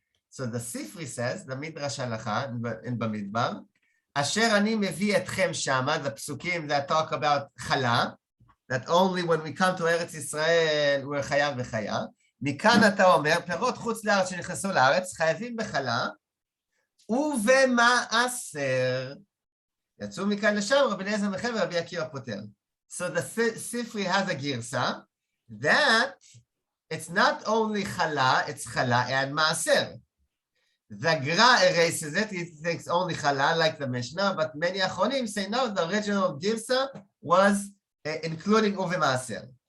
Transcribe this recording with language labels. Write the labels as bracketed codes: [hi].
[en] So the Sifri says, the Midrash halacha in Bamidbar, Asher ani mevi etchem shama, the psukim that talk about chala, that only when we come to Eretz Israel we're chayav v'chayav. [he] Mikan ata omer, perot chutz laaretz שנכנסו לארץ, חייבים בחלה, ובמעשר. יצאו מכאן לשם, רבי אליעזר מחייב ורבי עקיבא פוטר. [en] So the Sifri has a girsa that it's not only chala, it's chala and maaser. The Gra erases it, he thinks only chala, like the Mishnah, but many Achonim say no, the original girsa was including uve maaser.